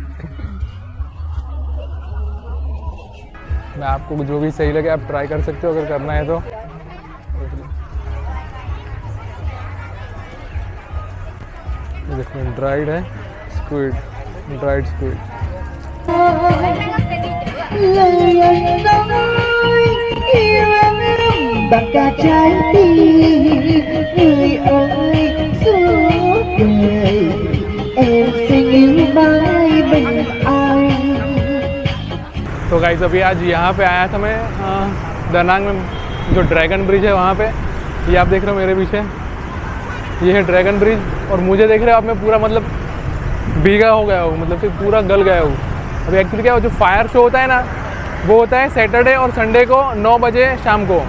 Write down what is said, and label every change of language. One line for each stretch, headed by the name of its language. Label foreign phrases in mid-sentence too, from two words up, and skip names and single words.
Hindi: मैं आपको जो भी सही लगे आप ट्राई कर सकते हो अगर करना है तो। ये देखो ड्राइड है स्क्विड,
English: dried squid.
Vietnamese: Baka trái tim người ơi suốt đời em sẽ như mãi bên anh।
Hindi: तो गाइस अभी आज यहाँ पे आया था मैं दनांग में, जो ड्रैगन ब्रिज है वहाँ पे। ये आप देख रहे हो मेरे पीछे, ये है ड्रैगन ब्रिज। और मुझे देख रहे हो आप, मैं पूरा मतलब भीगा हो गया हूँ, मतलब कि पूरा गल गया हूँ। अभी एक्चुअली क्या हो, जो
English: fire show
Hindi: होता है ना, वो होता है सैटरडे और संडे को 9 बजे शाम को।